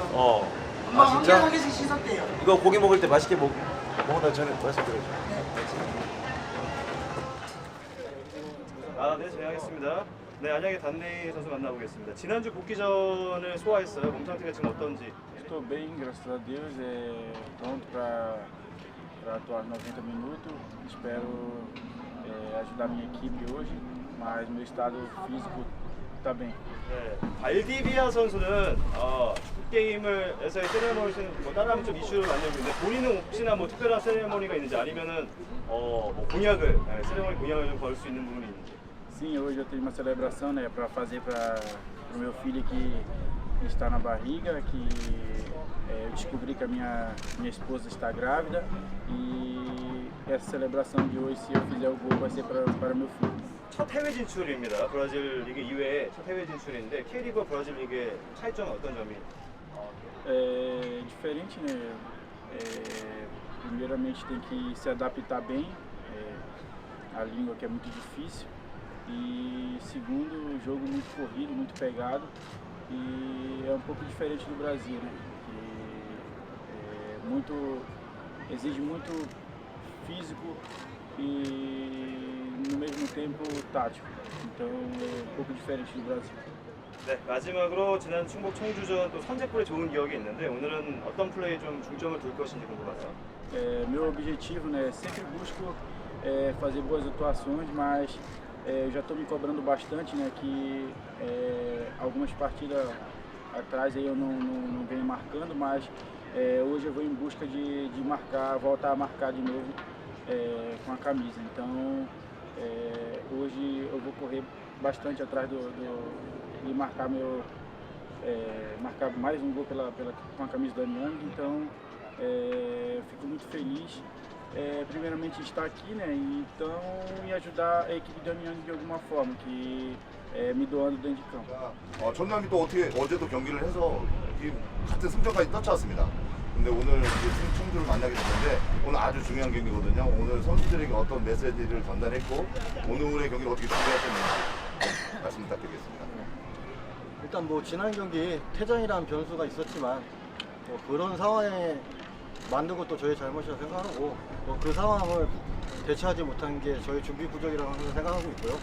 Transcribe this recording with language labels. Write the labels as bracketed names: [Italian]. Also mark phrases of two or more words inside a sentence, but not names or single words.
[Korean] 아 엄마가 한 진짜? 개씩 씻었대요. 이거 고기 먹을 때 맛있게 먹는다 전에 말씀드렸죠. 네, 진행하겠습니다. 네, 안양의 단레이 선수 만나보겠습니다. 지난주 복귀전을 소화했어요. 몸 상태가 지금 어떤지. [Portuguese] Estou bem, graças a Deus, pronto para atuar 90 minutos. Espero ajudar minha equipe hoje, mas meu estado físico está bem. [Korean] 네, 발디비아 선수는 축구 게임에서의 세레머니는 뭐 따라하면 좀 이슈를 만들고 있는데 본인은 혹시나 뭐 특별한 세레머니가 있는지 아니면은 뭐 공약을 세레머니 공약을 좀 걸 수 있는 부분이 있는지. [Portuguese] Sim, hoje eu tenho uma celebração, né, para fazer para o meu filho que está na barriga, que eu descobri que a minha esposa está grávida e essa celebração de hoje, se eu fizer o gol, vai ser para meu filho. [Korean] 첫 해외 진출입니다. 브라질 리그 이외에 첫 해외 진출인데 K리그와 브라질 리그의 차이점은 어떤 점이? [Portuguese] É diferente, né? Primeiramente tem que se adaptar bem, a língua que é muito difícil. E segundo, jogo muito corrido, muito pegado e é um pouco diferente do Brasil, né? Que exige muito físico e no mesmo tempo tático. Então é um pouco diferente do Brasil. [Korean] 네, 마지막으로 지난 충북 청주전 또 선제골에 좋은 기억이 있는데 오늘은 어떤 플레이에 좀 중점을 둘 것인지 궁금하네요. [Portuguese] Meu objetivo, né, sempre busco fazer boas atuações, mas eu já estou me cobrando bastante, né, que algumas partidas atrás aí eu não venho marcando, mas hoje eu vou em busca de marcar, voltar a marcar de novo com a camisa. Então hoje eu vou correr bastante atrás de marcar marcar mais um gol com a camisa do Anyang. Então fico muito feliz primeiramente estar aqui, né? Então, e ajudar a equipe da União de alguma forma, que me doando dentro de campo. [Korean] 전남이 또 어떻게 어제도 경기를 해서 이 같은 승점까지 쫓아왔습니다. 근데 오늘 이제 청주를 만나게 됐는데 오늘 아주 중요한 경기거든요. 오늘 선수들에게 어떤 메시지를 전달했고 오늘의 경기를 어떻게 준비하셨는지 말씀 부탁드리겠습니다. 일단 뭐 지난 경기 퇴장이라는 변수가 있었지만 뭐 그런 상황에 만든 것도 저희 잘못이라고 생각하고 뭐 그 상황을 대처하지 못한 게 저희 준비 부족이라고 항상 생각하고 있고요.